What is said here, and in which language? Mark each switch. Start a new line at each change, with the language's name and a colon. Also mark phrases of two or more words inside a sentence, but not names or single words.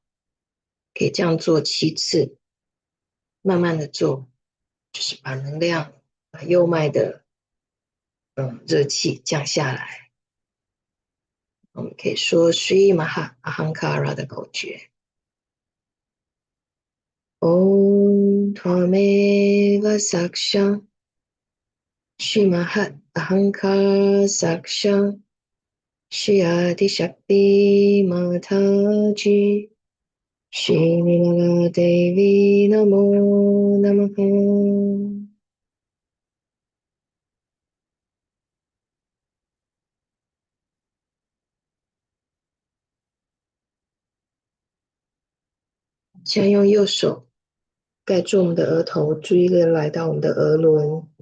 Chinese: 可以这样做7次，慢慢的做，就是把能量、把右脉的热气降下来。我们可以说 Sri Maha Ahankara 的口诀。
Sanskrit: Om Tvameva Saksha Shimahat Ahankar Saksha Shri Shakti Mataji Shri Nirmala Devi Namo Namaha。
Chinese: 先用右手盖住我们的额头，注意力来到我们的额轮。